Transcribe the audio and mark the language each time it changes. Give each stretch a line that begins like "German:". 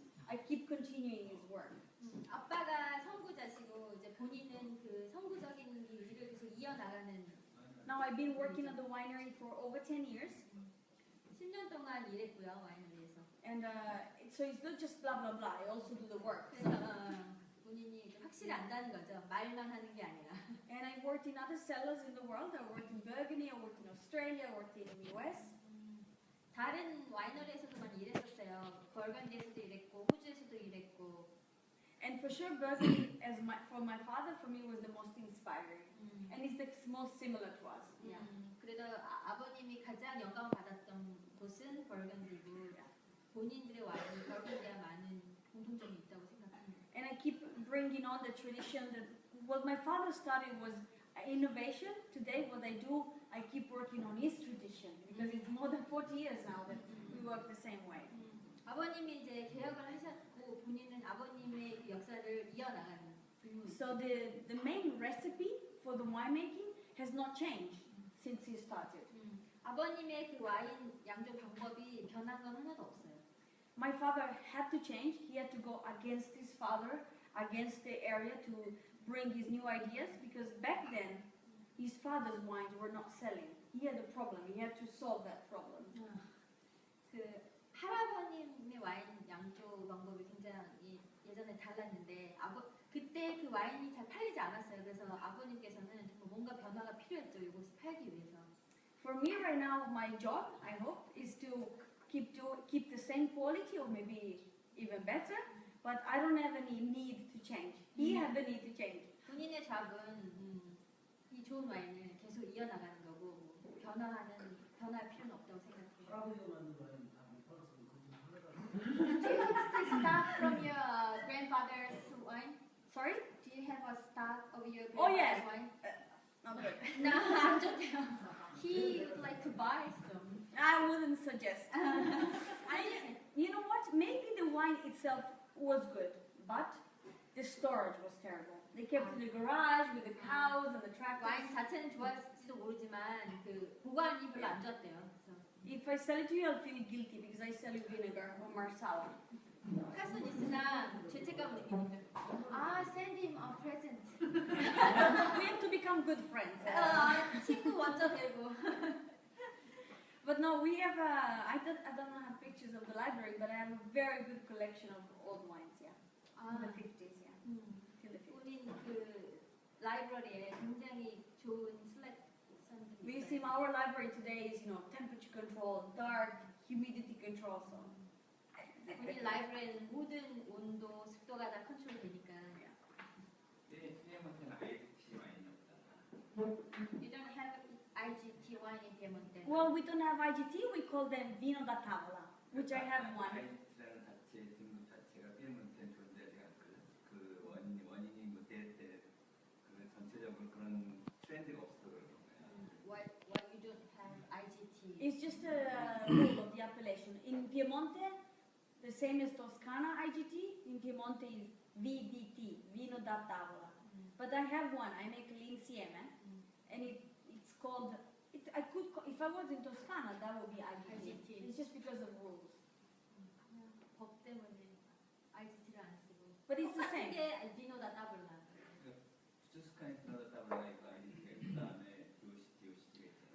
English: I keep continuing his work.
Korean: 아빠가 선구자시고 이제 본인은 그 선구적인 일을 계속 이어나가는.
English: Now I've been working at the winery for over 10 years.
Korean: 10년 동안 일했고요 와이너리에서.
English: And so it's not just blah blah blah. I also do the work.
Korean: 그래서 본인이 이제 확실히 안다는 거죠. 말만 하는 게 아니라.
English: And I worked in other cellars in the world. I worked in Burgundy. I worked in Australia. I worked in the US.
Korean: 다른 와이너리에서도 많이 일했었어요. 벌건디에서도 일했고 호주에서도 일했고.
English: And for sure, Burgundy, for my father, for me was the most inspiring. And it's the most similar to us. Yeah.
Korean: 그래도 아버님이 가장 영감을 받았던 곳은 벌건디고 본인들의 와인이 벌건디와 많은 공통점이 있다고 생각합니다.
English: And I keep bringing on the tradition that what my father started was innovation. Today, what I do, I keep working on his tradition because it's more than 40 years now that we work the same way.
Korean: 아버님이 이제 개혁을 하셨고 본인은 아버님의 그 역사를 이어나가는.
English: So the main recipe for the winemaking has not changed since he started.
Korean: 아버님의 그 와인 양조 방법이 변한 건 하나도 없어요.
English: My father had to change. He had to go against his father, against the area to bring his new ideas because back then his father's wines were not selling. He had a problem. He had to solve that problem.
Korean: 그 할아버님의 와인 양조 방법이 굉장히 예전에 달랐는데 그때 그 와인이 잘 팔리지 않았어요. 그래서 아버님께서는 정말 뭔가 변화가 필요했죠. 이곳을 팔기 위해서.
English: For me right now, my job, I hope, is to keep the same quality or maybe even better. But I don't have any need to change. He had the need to change.
Korean: 본인의 잡은 이 좋은 와인을 계속 이어나가는 거고 변할 필요는 없다고 생각해요.
English: Do you have a stock from your grandfather's wine? Sorry? Do you have a stock of your Oh, grandfather's yeah. wine? Not good.
Korean: No, 안 좋대요.
English: He would like to buy some. I wouldn't suggest. You know what? Maybe the wine itself was good, but the storage was terrible. They kept it in the garage with the cows and the tractors.
Korean: 와인 자체는 좋았을지도 모르지만 그 보관이 별로 안 좋았대요. 그래서
English: If I sell it to you, I'll feel guilty because I sell you vinegar or marsala.
Korean: 가수는 있으나 죄책감 느끼는데.
English: Send him a present. We have to become good friends.
Korean: 친구 먼저 되고.
English: But no, we have I don't have pictures of the library, but I have a very good collection of old wines, yeah. In the 50s, yeah. In the 50s.
Korean: 우린 그 라이브러리에 굉장히 좋은 셀렉션들이
English: You see,
Korean: 있어요.
English: our library today is, temperature control, dark, humidity control, so
Korean: 본인 라이브러리는 모든 온도, 습도가 다 컨트롤 되니까. 삐에몬테는 IGT 와인이 없잖아.
English: You don't have IGT wine in Piemonte. Well, we don't have IGT, we call them vino da tavola, which I have one.
Korean: IGT라는 자체 등급 자체가 삐에몬테는 존재하지 않거든. 그 원인이 뭐 대때 그 전체적으로 그런 트렌드가 없어 그런 거야.
English: Why you don't have IGT? It's just a rule of the appellation. In Piemonte, the same as Toscana IGT, in Piemonte is VDT, vino da tavola. But I have one, I make l'insieme, and it's called, if I was in Toscana, that would be IGT. IGT. It's just because of rules.
Korean: 그냥 법 때문에 IGT를 안 쓰고.
English: But it's the same.
Korean: 게 비노다 따블라. 투스카니 드너다 따블라 있고 IGT가 있고 그다음에 DOCT가 있잖아.